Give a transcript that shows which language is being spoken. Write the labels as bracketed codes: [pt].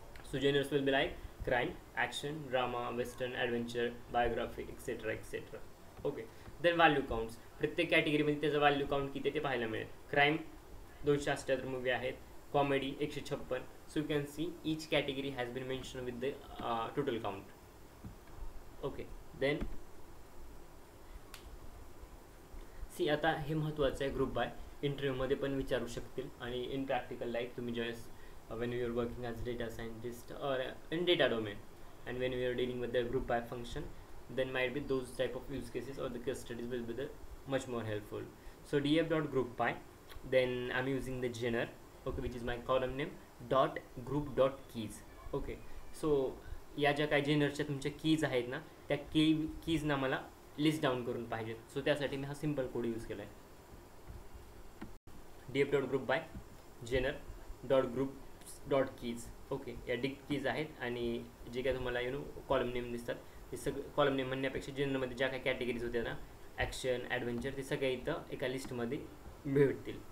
[en] So genres will be like crime, action, drama, western, adventure, biography, etcetera etcetera. Okay, then value counts, [mr] प्रत्येक कॅटेगरीमध्ये त्याचं value count किती ते पाहायला मिळेल. क्राईम 278 मूवी आहेत, comedy 156. [en] So you can see each category has been mention with the total count. [mr] Okay, then C आता हे महत्त्वाचं आहे, ग्रुप बाय इंटरव्ह्यूमध्ये पण विचारू शकतील आणि इन प्रॅक्टिकल लाईफ तुम्ही ज्यावेळेस [en] when you are working as data scientist or in data domain and when we are dealing with the group by function, then might be those type of use cases or the case studies will be the much more helpful. So df.groupby, then I'm using the gener, okay, which is my column name, dot group dot keys. [mr] Okay, so या ज्या काही जेनरच्या तुमच्या keys आहेत ना त्या कीजना मला list down करून पाहिजेत. सो त्यासाठी मी हा सिंपल कोड यूज केला आहे. df.groupby Jenner dot groups dot keys. Okay, या डिक कीज आहेत आणि जे काय तुम्हाला कॉलम नेम दिसतात ते सगळं कॉलम नेम म्हणण्यापेक्षा जनरलमध्ये ज्या काही कॅटेगरीज होत्या ना, ॲक्शन, ॲडव्हेंचर, ते सगळ्या इथं एका लिस्टमध्ये भेटतील.